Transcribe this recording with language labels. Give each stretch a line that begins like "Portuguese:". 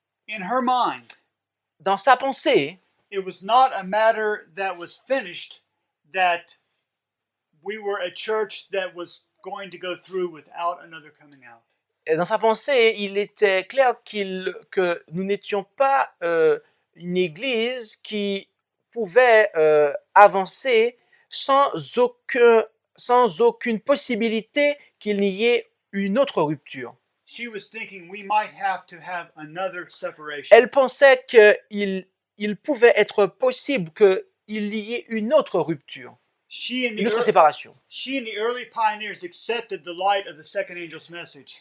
English: In her mind,
French: Dans sa pensée,
English: it was not a matter that was finished, that we were a church that was going to go through without another coming out.
French: dans sa pensée, il était clair que nous n'étions pas une église qui pouvait avancer sans aucune possibilité qu'il n'y ait une autre rupture.
English: She was thinking we might have to have another separation.
French: Elle pensait qu'il pouvait être possible qu'il y ait une autre rupture, une autre séparation.
English: She and the early pioneers accepted the light of the second angel's message.